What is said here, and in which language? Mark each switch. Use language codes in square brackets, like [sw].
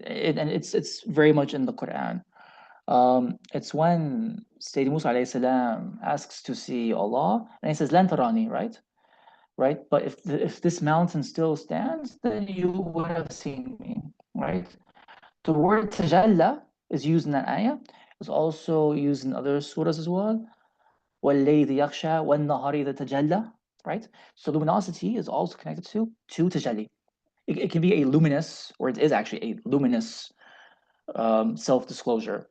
[en] And it's very much in the Quran. It's when Sayyidina Musa alayhi salam asks to see Allah, and he says, "Lan tarani," right? Right? But if this mountain still stands, then you would have seen me, right? The word tajalla is used in that ayah. It's also used in other surahs as well. [ar] وَاللَّيْلِ يَغْشَى وَالنَّهَارِ إِذَا تَجَلَّى, [en] right? So luminosity is also connected to tajalli. It can be a luminous, or it is actually a luminous self-disclosure.